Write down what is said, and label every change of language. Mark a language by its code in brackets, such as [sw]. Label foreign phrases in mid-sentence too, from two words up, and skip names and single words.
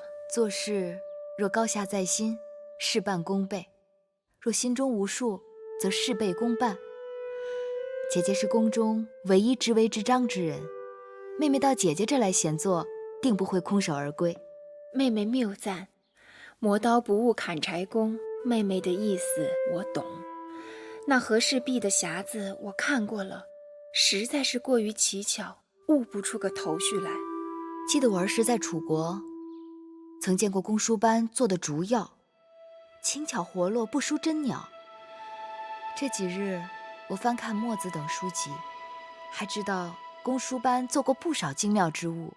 [zh] 做事若高下在心，事半功倍；若心中無數，則事倍功半。姐姐是宮中唯一知微知章之人，妹妹到姐姐這來閒坐，定不會空手而歸。妹妹謬讚，磨刀不誤砍柴工。妹妹的意思我懂，那和氏璧的匣子我看過了，實在是過於奇巧，悟不出個頭緒來。記得我兒時在楚國，曾見過公輸班做的竹藥，輕巧活絡，不輸真鳥。這幾日我翻看墨子等書籍，還知道公輸班做過不少精妙之物。